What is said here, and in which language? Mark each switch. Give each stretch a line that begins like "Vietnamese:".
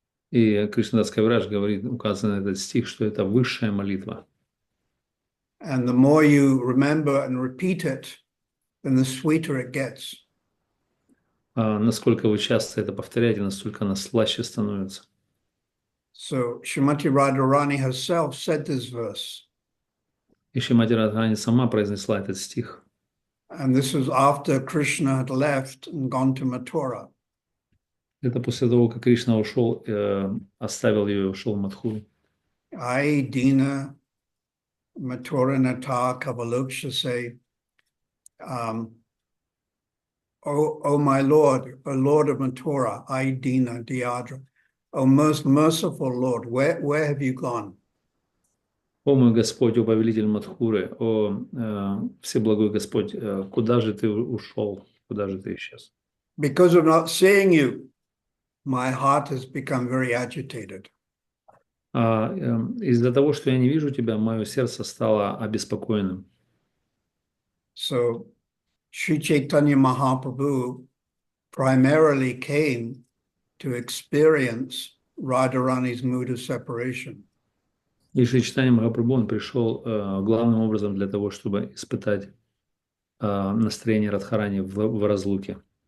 Russian: И Кришнадас Кавирадж говорит, указан этот стих, что это высшая молитва.
English: And the more you remember and repeat it, then the sweeter it gets.
Russian: Насколько вы часто это повторяете, настолько она слаще становится.
English: So Srimati Radharani herself said this verse.
Russian: И Шримати Радхарани сама произнесла этот стих.
English: And this was after Krishna had left and gone to Mathura.
Russian: Это после того, как Кришна ушел, оставил ее и ушел в Мадхуру.
Sanskrit: I dina Mathura nata kavalokshase.
English: O my Lord, O Lord of Mathura,
Sanskrit: I dina diadra.
English: O most merciful Lord, where have you gone?
Russian: О мой Господь, о повелитель Мадхуры, о всеблагой Господь, куда же ты ушел, куда же ты исчез?
English: Because of not seeing you, my heart has become very agitated.
Russian: Из-за того, что я не вижу тебя, мое сердце стало обеспокоенным.
English: So Sri Chaitanya Mahaprabhu primarily came to experience Radharani's mood of separation.
Russian: И Шри Чайтанья Махапрабху, он пришел главным образом для того, чтобы испытать настроение Радхарани в разлуке.